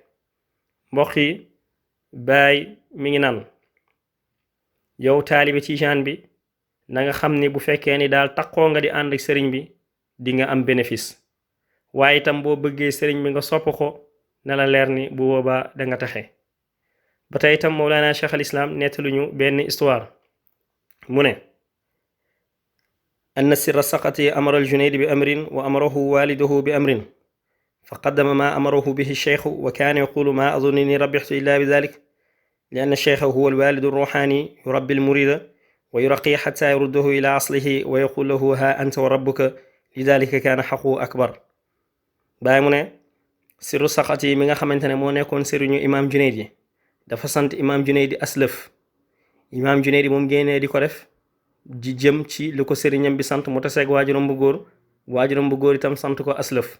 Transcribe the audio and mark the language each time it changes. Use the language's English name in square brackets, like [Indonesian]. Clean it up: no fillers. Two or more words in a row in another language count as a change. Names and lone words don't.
[Wolof] mbokk yi, baay mi ngi naan: yow taalibe tijaan bi na nga xam ni bu fekkee ni daal taqoo nga di ànd ak sëriñ bi di nga am bénéfice, waaye itam boo bëggee sëriñ bi nga sopp ko na la leer ni bu boobaa da nga texe. ba tey itam Mawlana Cheikh al Islam nettaluñu benn histoire mu ne: [Arabic] أن السر السقطي أمر الجنيد بأمر وأمره والده بأمر فقدم ما أمره به الشيخ وكان يقول ما أظنني ربحت إلا بذلك لأن الشيخ هو الوالد الروحاني يربي المريد ويرقي حتى يرده إلى أصله ويقول له ها أنت وربك لذلك كان حقه أكبر. [Wolof] baay mu ne sirru saqati mi nga xamante ne moo nekkoon sëriñu imaam Junayd yi dafa sant imaam Junayd aslëf. imaam Junayd moom génnee di ko def di jëm ci li ko sëriñam bi sant mu taseeg waajuram bu góor itam sant ko aslëf.